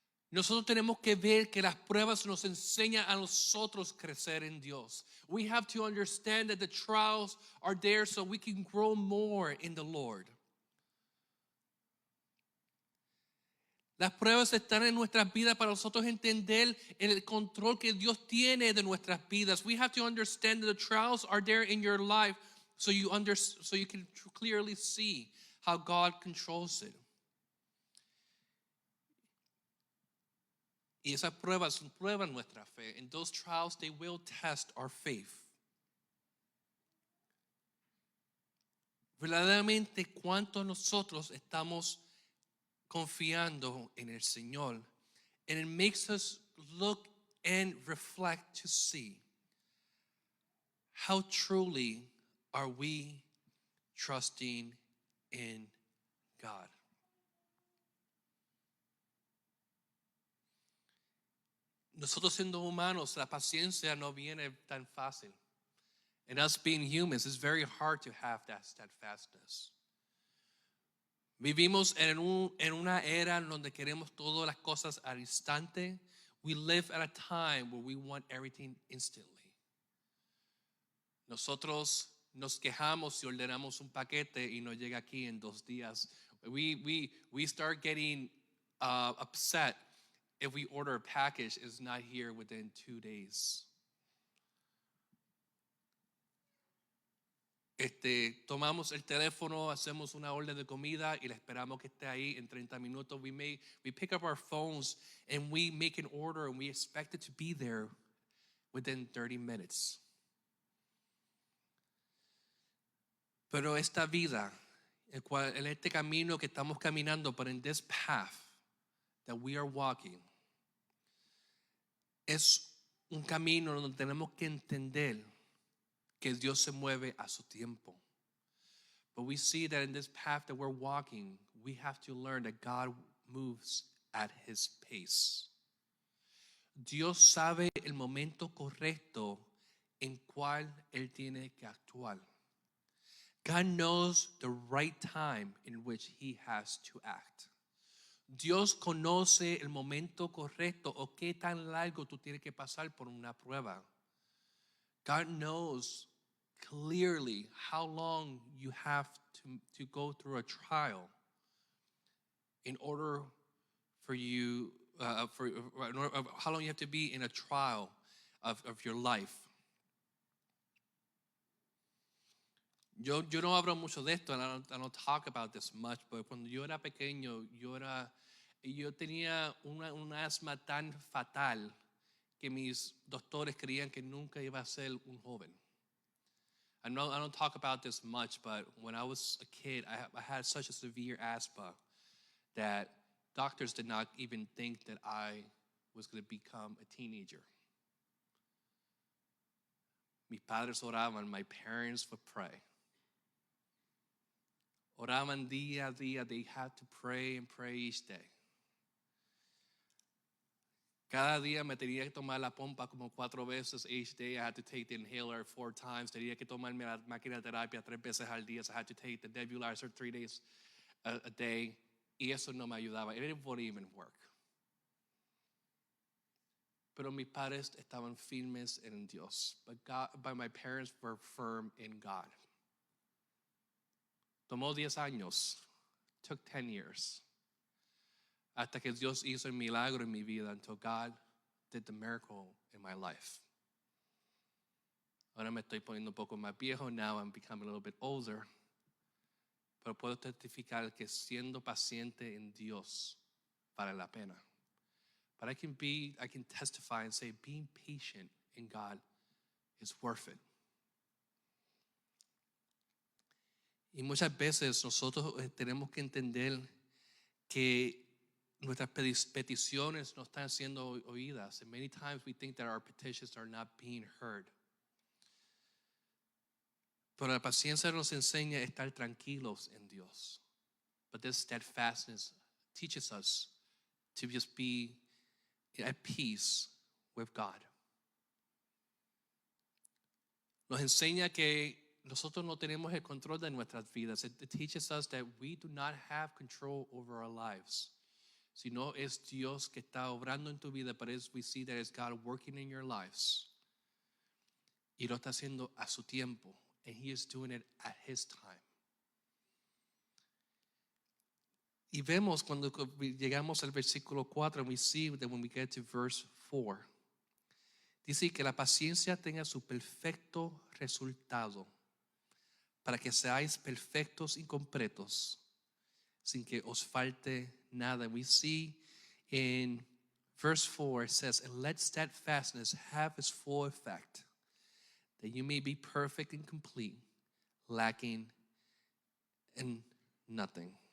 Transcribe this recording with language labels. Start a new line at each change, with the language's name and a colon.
Spanish: Nosotros tenemos que ver que las pruebas nos enseñan a nosotros crecer en Dios.
English: We have to understand that the trials are there so we can grow more in the Lord.
Spanish: Las pruebas están en nuestras vidas para nosotros entender el control que Dios tiene de nuestras vidas.
English: We have to understand that the trials are there in your life so you can clearly see how God controls it.
Spanish: Y esas pruebas prueban nuestra fe.
English: And those trials, they will test our faith.
Spanish: Verdaderamente, ¿cuánto nosotros estamos confiando en el Señor?
English: And it makes us look and reflect to see how truly are we trusting in God.
Spanish: Nosotros siendo humanos, la paciencia no viene tan fácil.
English: And us being humans, it's very hard to have that steadfastness.
Spanish: Vivimos en una era donde queremos todas las cosas al instante.
English: We live at a time where we want everything instantly.
Spanish: Nosotros nos quejamos si ordenamos un paquete y no llega aquí en 2 días.
English: We start getting upset if we order a package is not here within 2 days.
Spanish: Tomamos el teléfono, hacemos una orden de comida y le esperamos que esté ahí en 30 minutos.
English: We pick up our phones and we make an order and we expect it to be there within 30 minutes.
Spanish: Pero esta vida, en este camino que estamos caminando,
English: but in this path that we are walking,
Spanish: es un camino donde tenemos que entender que Dios se mueve a su tiempo.
English: But we see that in this path that we're walking, we have to learn that God moves at his pace.
Spanish: Dios sabe el momento correcto en cual él tiene que actuar.
English: God knows the right time in which he has to act.
Spanish: Dios conoce el momento correcto o qué tan largo tú tienes que pasar por una prueba.
English: God knows clearly how long you have to go through a trial in order for you, how long you have to be in a trial of your life.
Spanish: Yo no hablo mucho de esto,
English: and I don't talk about this much,
Spanish: but cuando yo era pequeño, yo tenía un asma tan fatal que mis doctores creían que nunca iba a ser un joven.
English: I don't talk about this much, but when I was a kid, I had such a severe asthma that doctors did not even think that I was going to become a teenager.
Spanish: Mis padres oraban,
English: my parents would pray.
Spanish: Oraban día a día.
English: They had to pray and pray each day.
Spanish: Cada día me tenía que tomar la pompa como 4 veces
English: each day. I had to take the inhaler 4 times.
Spanish: Tenía que tomarme la máquina de terapia 3 veces al día.
English: So I had to take the nebulizer 3 days a day.
Spanish: Y eso no me ayudaba.
English: It wouldn't even work.
Spanish: Pero mis padres estaban firmes en Dios.
English: But my parents were firm in God.
Spanish: Tomó 10 años.
English: Took 10 years.
Spanish: Hasta que Dios hizo el milagro en mi vida.
English: Until God did the miracle in my life.
Spanish: Ahora me estoy poniendo un poco más viejo.
English: Now I'm becoming a little bit older.
Spanish: Pero puedo testificar que siendo paciente en Dios vale la pena.
English: But I can testify and say being patient in God is worth it.
Spanish: Y muchas veces nosotros tenemos que entender que nuestras peticiones no están siendo oídas.
English: And many times we think that our petitions are not being heard.
Spanish: Pero la paciencia nos enseña a estar tranquilos en Dios.
English: But this steadfastness teaches us to just be at peace with God.
Spanish: Nos enseña que nosotros no tenemos el control de nuestras vidas.
English: It teaches us that we do not have control over our lives.
Spanish: Sino es Dios que está obrando en tu vida,
English: but we see that it's God working in your lives.
Spanish: Y lo está haciendo a su tiempo.
English: And He is doing it at His time.
Spanish: Y vemos cuando llegamos al versículo 4,
English: we see that when we get to verse 4,
Spanish: dice que la paciencia tenga su perfecto resultado, para que seáis perfectos y completos, sin que os falte nada.
English: We see in verse 4, it says, and let steadfastness have its full effect, that you may be perfect and complete, lacking in nothing.